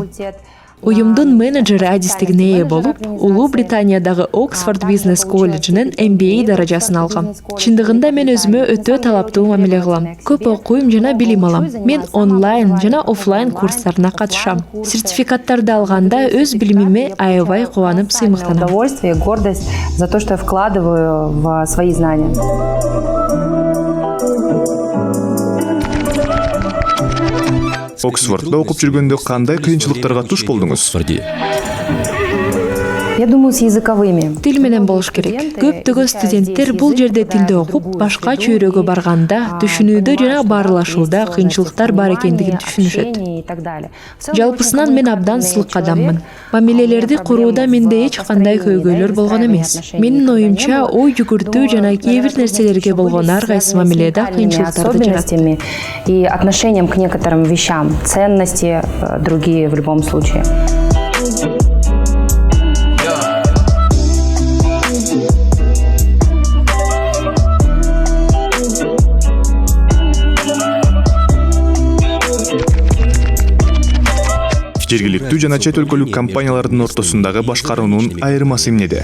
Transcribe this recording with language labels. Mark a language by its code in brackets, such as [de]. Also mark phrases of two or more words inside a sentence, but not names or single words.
[ky] Уюмдун менеджери адистигине ээ болуп, Улуу Британиядагы Оксфорд бизнес колледжинин MBA даражасын алгам. Чындыгында мен өзүмө өтө талаптуу мамиле кылам. Көп окуйм жана билим алам. Мен онлайн жана офлайн курстарына катышам. Сертификаттарды алганда өз билимиме аябай кубанып сыймыктанам. [ru] Удовольствие и гордость за то, что я вкладываю в свои знания. [ky] Оксфорддо окуп жүргөндө кандай кыйынчылыктарга туш болдуңуз? [ru] Я думаю, с языковыми. [ky] Тил менен болуш керек. Көптөгөн студенттер бул жерде тилди окуп, башка чөйрөгө барганда, түшүнүүдө жана баарлашууда кыйынчылыктар бар экендигин түшүнүшөт. Жалпысынан мен абдан сылык адаммын. Мамилелерди курууда менде эч кандай көйгөйлөр болгон эмес. Менин оюмча, ой жүгүртүү жана кээ бир нерселерге болгон ар кайсы мамиледе кыйынчылыктарды жаратат. [ru] И отношением к некоторым вещам, ценности другие в любом случае. [ky] Жергиликтүү жана чет өлкөлүк компаниялардын ортосундагы башкаруунун айырмасы эмнеде?